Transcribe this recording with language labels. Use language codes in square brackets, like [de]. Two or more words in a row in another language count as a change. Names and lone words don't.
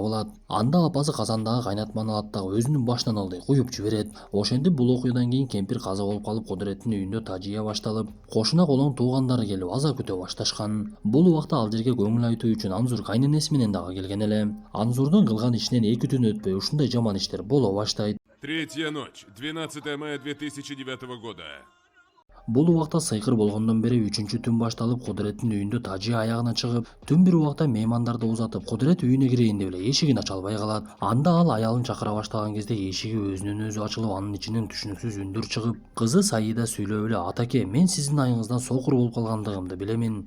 [ky] Анда апасы казандагы кайнатманы алат дагы өзүнүн башына башынан алды, куюп жиберет. Ошентип бул окуядан кийин кемпир каза болуп калып Кудуреттин үйүндө тажыя башталып, кошуна колоң туугандары келип аза күтө башташкан. Бул убакта ал жерге көңүл айтуу үчүн Анзур кайненеси менен дагы келген эле. Анзурдун кылган ишинен 2 түн өтпөй ушундай жаман иштер боло баштайт. [ru] Третья ночь, 12 мая 2009 года. [ky] Бул убакта сыйкыр болгондон бери 3-чү түн башталып, Кудуреттин үйүндө тажыя аягына чыгып, түн бир убакта меймандарды узатып, Кудурет үйүнө кирейин деп эле эшигин ача албай калат. Анда ал аялын чакыра баштаган кезде эшиги өзүнөн өзү ачылып, анын ичинен түшүнүксүз үндөр чыгып, кызы Саида сүйлөп эле: "Атаке, мен сиздин айыңыздан сокур болуп калгандыгымды билемин.